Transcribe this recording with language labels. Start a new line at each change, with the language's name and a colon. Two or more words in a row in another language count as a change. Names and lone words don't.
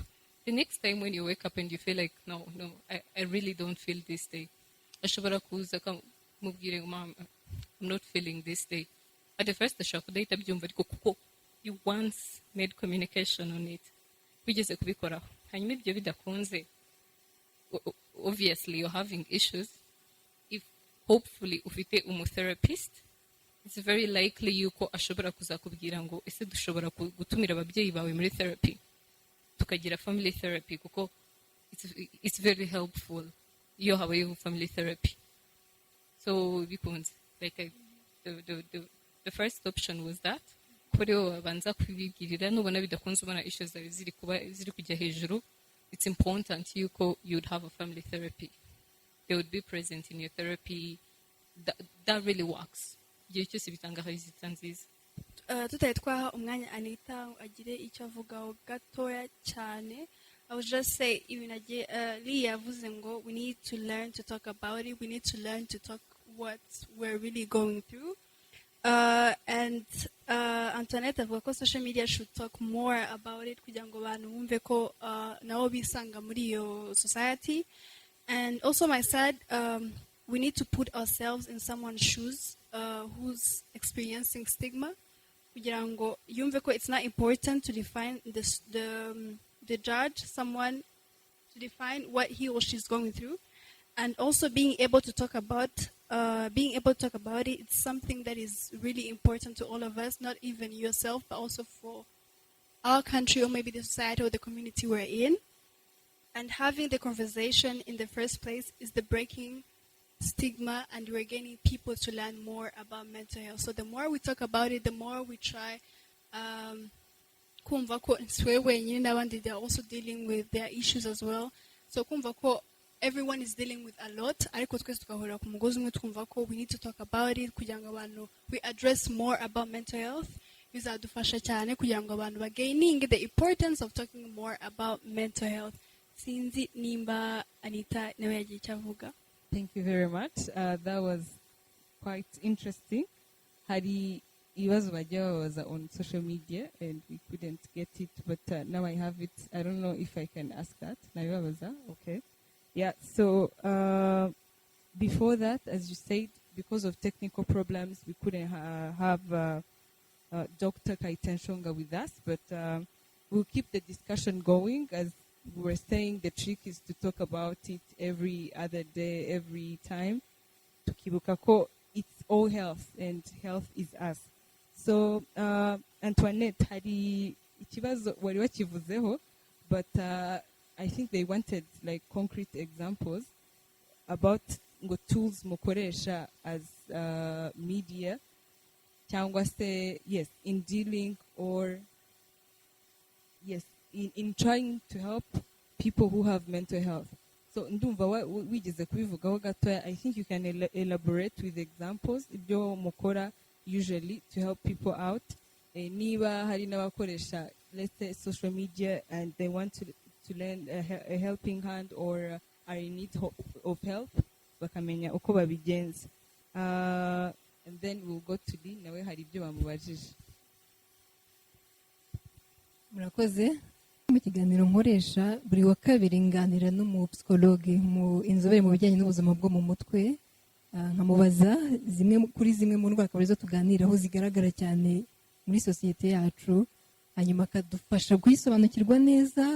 English: The next time when you wake up and you feel like no I really don't feel this day,
Kinyarwanda: ashobora kuza akamubwira
English: mom, I'm not feeling this day. At the first
Kinyarwanda: ashobora kudahita abyumva ariko kuko
English: you once made communication on it,
Kinyarwanda: wigeze kubikoraho. Hanyuma ibyo bidakunze,
English: obviously you're having issues. If hopefully
Kinyarwanda: ufite umutherapist,
English: it's very likely
Kinyarwanda: yuko ashobora kuzakubwira ngo ese dushobora gutumira ababyeyi bawe muri therapy tukagira
English: family therapy
Kinyarwanda: kuko
English: it's very helpful
Kinyarwanda: iyo habayeho
English: family therapy.
Kinyarwanda: So bikunze
English: like the first option was that
Kinyarwanda: kuri wowe abanza kubibwirira nubona bidakunze ubona issues zawe ziri kujya hejuru,
English: it's important yuko you'd have a family therapy. They would be present in your therapy. That really works.
Kinyarwanda: Igihe cyose bitanga results nziza. Tutari twaha umwanya Anita agire icyo avugaho gatoya cyane.
English: I would just say even Lee
Kinyarwanda: yavuze ngo
English: we need to learn to talk about it. We need to learn to talk what we're really going through.
Kinyarwanda: And Antoinette avuga ko
English: social media should talk more about it
Kinyarwanda: kugira ngo abantu bumve ko nabo bisanga muri iyo society.
English: And also my side, we need to put ourselves in someone's shoes who's experiencing stigma
Kinyarwanda: kugira ngo yumve ko
English: it's not important to define the judge someone to define what he or she's going through. And also being able to talk about it, it's something that is really important to all of us, not even yourself, but also for our country or maybe the society or the community we're in. And having the conversation in the first place is the breaking stigma, and we're getting people to learn more about mental health. So the more we talk about it, the more we try
Kinyarwanda: kumva ko wenyine n'abandi
English: they are also dealing with their issues as well. So
Kinyarwanda: kumva ko
English: everyone is dealing with a lot,
Kinyarwanda: ariko twese tukahurira ku mugozi umwe twumva ko
English: we need to talk about it
Kinyarwanda: kugira ngo abantu
English: we address more about mental health.
Kinyarwanda: Bizadufasha cyane kugira ngo abantu bagaining
English: the importance of talking more about mental health.
Kinyarwanda: Sinzi nimba Anita nawe yagiye icyo avuga.
English: Thank you very much. That was quite interesting.
Kinyarwanda: Hari ibibazo bajya babaza
English: on social media and we couldn't get it, but now I have it. I don't know if I can ask that.
Kinyarwanda: Nabibabaza, okay.
English: Yeah, so before that, as you said, because of technical problems, we couldn't have Dr. Kaiten Shonga with us, but we'll keep the discussion going. As we were saying, the trick is to talk about it every other day, every time.
Kinyarwanda: Tukibuka ko
English: it's all health, and health is us. So,
Kinyarwanda: Antoinette, hari ikibazo wari wakivuzeho,
English: but I think they wanted like concrete examples about tools mukoresha as media,
Kinyarwanda: cyangwa se,
English: yes, in dealing or yes, in trying to help people who have mental health.
Kinyarwanda: So ndumva wigeze kubivugaho gatoya.
English: I think you can elaborate with examples
Kinyarwanda: ibyo mukora
English: usually to help people out.
Kinyarwanda: Niba hari n'abakoresha,
English: let's say, social media and they want to lend a helping hand or are in need of help,
Kinyarwanda: bakamenya uko babigenza.
English: And then we'll go to Lee,
Kinyarwanda: nawe hari ibyo bamubajije. Murakoze. Mu kiganiro nkoresha buri wa kabiri nganira n'umupsikologe mu inzobere mu bijyanye n'ubuzima bwo mu mutwe, nkamubaza zimwe mu ndwara akaba arizo tuganiraho zigaragara cyane muri sosiyete yacu, hanyuma akadufasha kuyisobanukirwa neza.